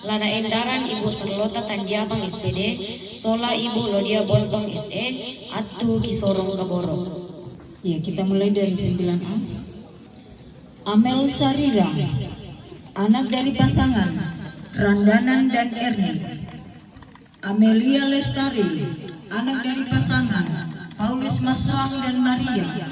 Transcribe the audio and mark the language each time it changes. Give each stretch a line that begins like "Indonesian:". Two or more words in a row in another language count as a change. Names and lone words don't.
Indonesian: Lana Endaran Ibu Serlota Tanjabang SPD, Sola Ibu Lodia Boltong SE, Atu Kisorong Kaboro. Ya, kita mulai dari 9A. Amel Sarira, anak dari pasangan Randanan dan Erni. Amelia Lestari, anak dari pasangan Paulus Maswang dan Maria.